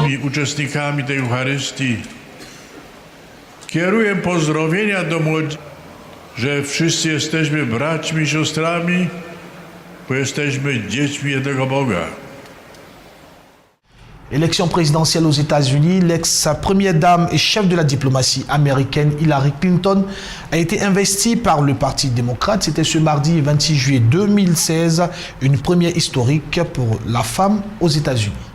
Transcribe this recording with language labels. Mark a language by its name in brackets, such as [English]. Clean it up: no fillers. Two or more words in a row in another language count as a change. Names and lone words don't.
[Polish] uczestnikami tej Eucharystii. Kieruję pozdrowienia do młodzieży, że wszyscy jesteśmy braćmi i siostrami, bo jesteśmy dziećmi jednego Boga. [French] Élection présidentielle aux États-Unis, l'ex-première dame et chef de la diplomatie américaine Hillary Clinton a été investie par le Parti démocrate. C'était ce mardi 26 juillet 2016, une première historique pour la femme aux États-Unis.